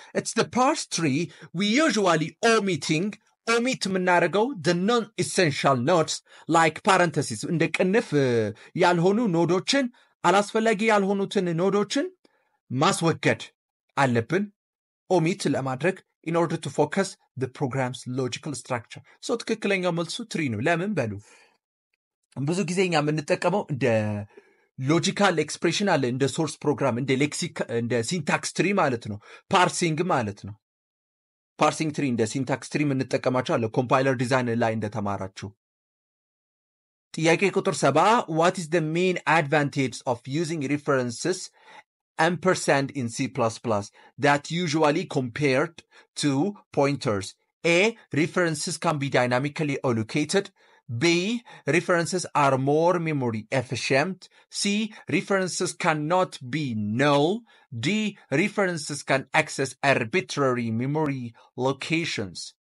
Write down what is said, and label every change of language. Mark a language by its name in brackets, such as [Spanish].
[English] It's the parse tree we usually omit [Amharic] የምናደርገው [English] the non-essential nodes like parentheses [Amharic] እንደ ቅንፍ ያልሆኑ ኖዶችን አላስፈላጊ ያልሆኑትን ኖዶችን ማስወገድ አለብን ኦሚት ለማድረግ [English] in order to focus the program's logical structure. [Amharic] So ትክክለኛው መልሱ ትሪ ነው። ለምን በሉ ብዙ ጊዜ እኛ የምንጠቀመው እንደ ሎጂካል ኤክስፕሬሽን አለ እንደ ሶርስ ፕሮግራም እንደ ሲንታክስ ትሪ ማለት ነው። ፓርሲንግ ማለት ነው። ፓርሲንግ ትሪ እንደ ሲንታክስ ትሪ የምንጠቀማቸው አለ ኮምፓይለር ዲዛይን ላይ እንደተማራችሁ። [English] ጥያቄ ቁጥር 70 what is the main advantage of using references ampersand in C++ that usually compared to pointers? A. References can be dynamically allocated. B. References are more memory efficient. C. References cannot be null. D. References can access arbitrary memory locations.